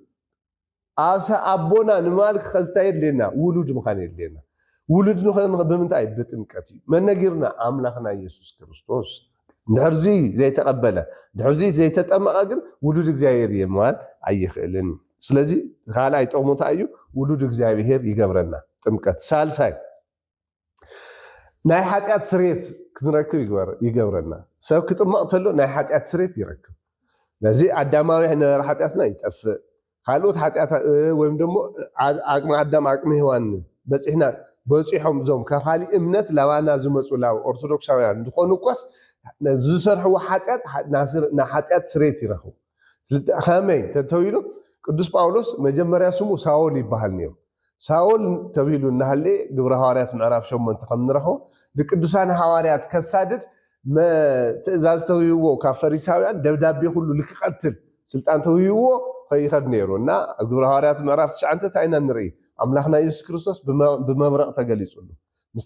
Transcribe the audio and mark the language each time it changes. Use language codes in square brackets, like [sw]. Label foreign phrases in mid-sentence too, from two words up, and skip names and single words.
[ti] ኣቦና ንማልክ ከዝታይ የድልየና ውሉድ ምዃን የድልየና ውሉድ ንኾን ብምንታይ ብጥምቀት እዩ መነጊርና ኣምላኽና ኢየሱስ ክርስቶስ ድሕርዚ ዘይተቐበለ ድሕርዚ ዘይተጠመቐ ግን ውሉድ እግዚአብሔር የምባል ኣይኽእልን ስለዚ ካልኣይ ጥቕሙታ እዩ ውሉድ እግዚአብሔር ይገብረና ጥምቀት ሳልሳይ ናይ ኃጢአት ስሬት ክንረክብ ይገብረና ሰብ ክጥመቕ ተሎ ናይ ኃጢአት ስሬት ይረክብ ነዚ አዳማዊ ነበረ ኃጢአትና ይጠፍእ ካልኦት ኃጢአት [am] ወይም ደግሞ [ti] አቅመ አዳም አቅመ ሔዋን በፂሕና በፂሖም ዞም ካኻሊ እምነት ለባና ዝመፁ ላብ ኦርቶዶክሳውያን እንትኾኑ እኳስ ዝሰርሕዎ ኃጢአት ና ኃጢአት ስሬት ይረክቡ ከመይ ተተዊሉ ቅዱስ ጳውሎስ መጀመርያ ስሙ ሳኦል ይባሃል ነይሩ ሳኦል ተብሂሉ እናሃለ ግብረ ሐዋርያት ምዕራፍ 8 ከምንረኸ ለቅዱሳን ሐዋርያት ከሳድድ ትእዛዝ ተውይዎ ካብ ፈሪሳውያን ደብዳቤ ሁሉ ልክቀትል ስልጣን ተውይዎ ከይኸድ ነይሩ እና ግብረ ሐዋርያት ምዕራፍ 9 ታይና ንርኢ አምላኽና ኢየሱስ ክርስቶስ ብመብረቕ ተገሊጹሉ ምስ